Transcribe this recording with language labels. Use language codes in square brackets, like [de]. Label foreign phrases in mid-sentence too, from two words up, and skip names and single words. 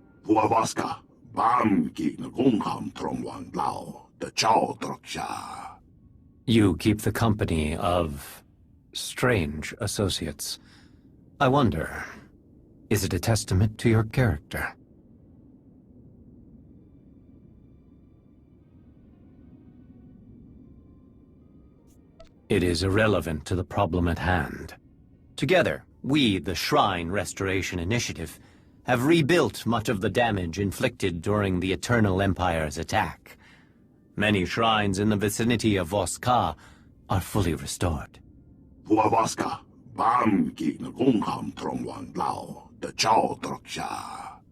[en] Huavaska, bam ki ngungham trong wang lao, the chow troksha. You keep the company of strange associates. I wonder, is it a testament to your character? It is irrelevant to the problem at hand. Together, we, the Shrine Restoration Initiative, have rebuilt much of the damage inflicted during the Eternal Empire's attack. Many shrines in the vicinity of Voska are fully restored. Huavaska, bam ki ngungham trong wang lao, the chow troksha.